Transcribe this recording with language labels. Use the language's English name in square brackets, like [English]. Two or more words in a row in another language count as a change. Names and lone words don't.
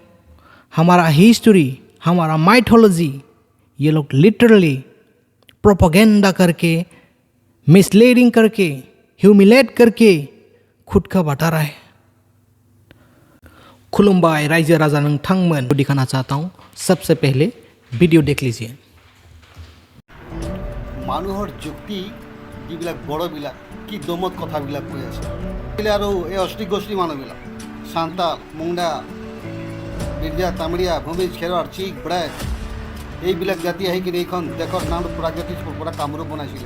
[Hindi] हमारा हिस्ट्री, हमारा माइथोलॉजी ये लोग लिटरली प्रोपेगेंडा करके, मिसलीडिंग करके, ह्यूमिलेट करके खुद का बता रहा है। [Bodo] खुलुमबाय राइजो राजा नोंथांमोन, [Hindi] दिखाना चाहता हूँ। सबसे पहले वीडियो देख लीजिए। [Assamese] মানুহৰ যুক্তি যিবিলাক বড়বিলাক কি দমত কথাবিলাক কৈ আছে আৰু এই অষ্টিক গোষ্ঠী মানুহবিলাক সান্তাল, মুণ্ডা, বিৰজা, তামৰীয়া, ভূমিজ, খেৰৱাৰ, চিক, ব্ৰেক এইবিলাক জাতি আহি কিনে এইখন দেশৰ নাম প্ৰাগজ্যোতিষ পৰা কামৰূপ বনাইছিলে।